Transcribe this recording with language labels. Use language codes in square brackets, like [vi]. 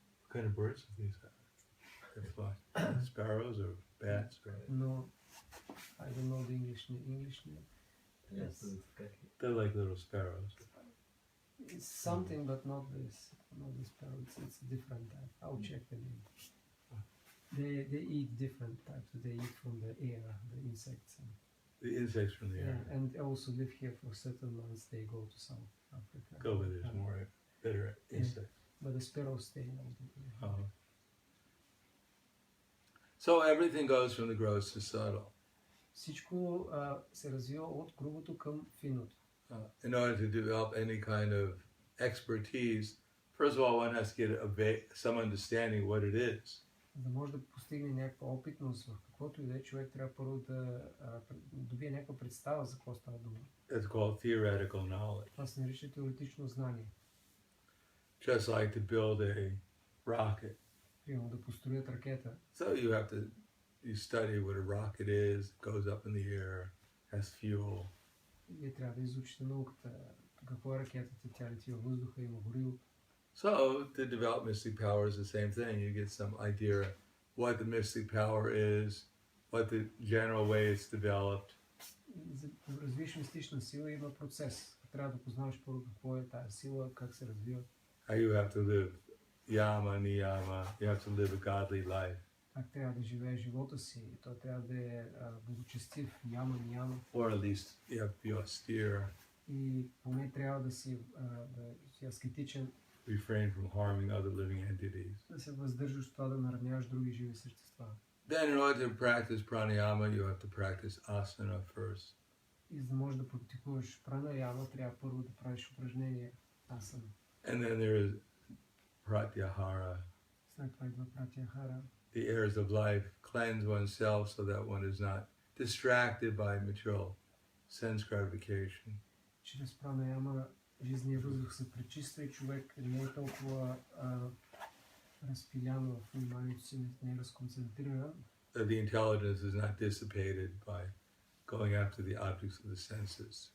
[en] What kind of birds are these? They fly. Sparrows or bats? Or... No, I don't know the English name. Yes. They're like little sparrows. It's something, but not this sparrow. It's a different type. I'll check the name. They eat different types. They eat from the air, the insects. The insects from the air. And also live here for certain months. They go to South Africa. Go where there's more better insects. But the sparrows stay in Albania. Oh. So everything goes from the gross to subtle. [bg] Всичко се развива от грубото към финото. [en] In order to develop any kind of expertise, first of all, one has to get some understanding what it is. [bg] За да може да постигне някаква опитност в каквото и да е, човек трябва първо да добие някаква представа за какво става дума. [en] It's called theoretical knowledge. [bg] Това се нарича теоретично знание. [en] Just like to build a rocket. [bg] Примерно да построят ракета. [en] So you study what a rocket is, it goes up in the air, has fuel. [bg] Вие трябва да изучите науката. Какво е ракетата? Тя лети във въздуха, има гориво. [en] So to develop mystic power is the same thing. You get some idea what the mystic power is, what the general way it's developed. [bg] За да развиеш мистична сила има процес. Трябва да познаваш първо какво е тази сила, как се развива. [en] How you have to live yama, niyama, you have to live a godly life. [bg] Как трябва да живееш живота си. Той трябва да е благочестив, яма, нияма. [en] Or at least you have to be austere. [bg] И поне трябва да си аскетичен. [en] Refrain from harming other living entities. [bg] Да се въздържаш това да нараняваш други живи същества. [en] Then in order to practice pranayama, you have to practice asana first. [bg] И за да можеш да практикуваш пранаяма, трябва първо да правиш упражнение асана. [en] And then there is pratyahara. [bg] След това идва пратяхара. [en] The airs of life cleanse oneself so that one is not distracted by material sense gratification. [bg] Чрез пранаяма жизнения въздух се пречиства и човек не е толкова разпилян в вниманието си, не е разконцентриран. [en] The intelligence is not dissipated by going after the objects of the senses.